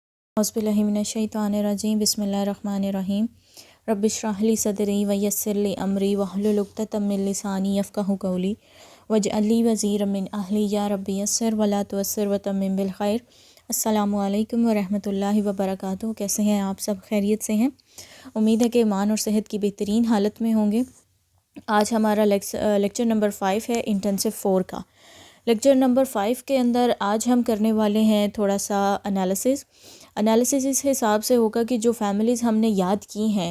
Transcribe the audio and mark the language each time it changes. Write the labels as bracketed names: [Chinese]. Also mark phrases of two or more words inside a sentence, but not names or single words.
[Arabic] أعوذ بالله من الشيطان الرجيم بسم الله الرحمن الرحيم رب اشرح لي صدري ويسر لي أمري واحلل عقدة من لساني يفقهوا قولي واجعل لي وزيرا من أهلي يا رب يسر ولا تعسر وتمم بالخير. السلام عليكم ورحمة الله وبركاته. [Hindi] कैसे हैं आप सब? खैरियत से हैं? उम्मीद है कि ईमान और सेहत की बेहतरीन हालत में होंगे। आज हमारा [English] lecture number [Hindi] 5 है इंटेंसिव 4 का। [English] lecture number [Hindi] 5 के अंदर आज हम करने वाले हैं थोड़ा सा एनालिसिस इस हिसाब से होगा कि जो फैमिलीज़ हमने याद की हैं